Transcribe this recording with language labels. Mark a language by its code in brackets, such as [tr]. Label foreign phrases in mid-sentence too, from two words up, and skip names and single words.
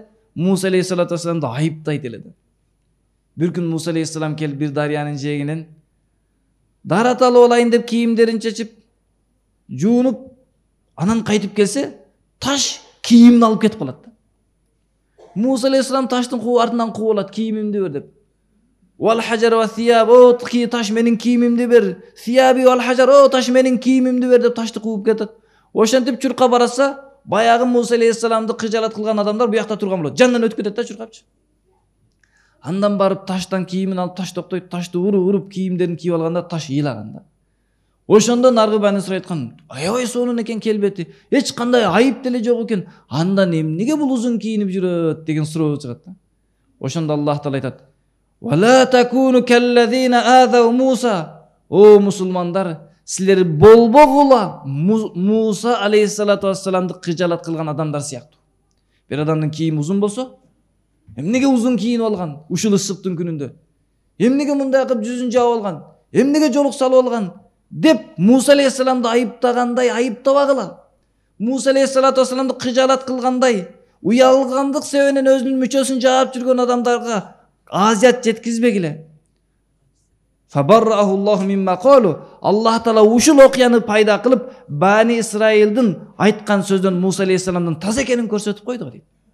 [ky] Муса алейхиссалату вассаламды айыптайт эле. Бир күн Муса алейхиссалам келип бир дарыянын жээгинен дарат алып алайын деп кийимдерин чечип, жуунуп, анан кайтып келсе, таш кийимин алып кетип калат. Муса алейхиссалам таштын артынан кууп алат, кийимимди бер деп. [ar] والحجر والثياب, [ky] о таш менин кийимимди бер. [ar] ثيابي والحجر, [ky] о таш менин кийимимди бер деп ташты кууп кетет. Ошентип чуркап бараса, баягы Муса алейхиссаламды кыжалат кылган адамдар буякта турган болот. Жанынан өтүп кетет да чуркапчы. Андан барып таштан кийимин алып, таш токтойт, ташты уруп кийимдерин кийип алганда таш ыйлаган да. Ошондо наргы Бани Исраил айткан, аябай сонун экен келбети, эч кандай айып деле жок экен. Андан эмнеге бул узун кийинип жүрөт деген суроо чыгат да. Ошондо Аллах Таала айтат: [ar] "ولا تكونوا كالذين آذوا موسى." [ky] О мусулмандар, силер болбогула Муса алейхиссалату вассаламды кыжалат кылган адамдар сыяктуу. Бир адамдын кийими узун болсо, эмнеге узун кийинип алган ушул ысыктын күнүндө? Эмнеге мындай кылып жүзүн жаап алган? Эмнеге жолук салып алган? Деп Муса алейхиссаламды айыптагандай айыптабагыла. Муса алейхиссалату вассаламды кыжалат кылгандай, уялгандык себебинен өзүнүн мүчөсүн жаап жүргөн адамдарга азият жеткизбегиле. [ar] فبرأه الله مما قالوا. [ky] Аллах Таала ушул окуяны пайда кылып, Бани Исраилдин айткан сөздөн Муса алейхиссаламдын таза экенин көрсөтүп койду дейт.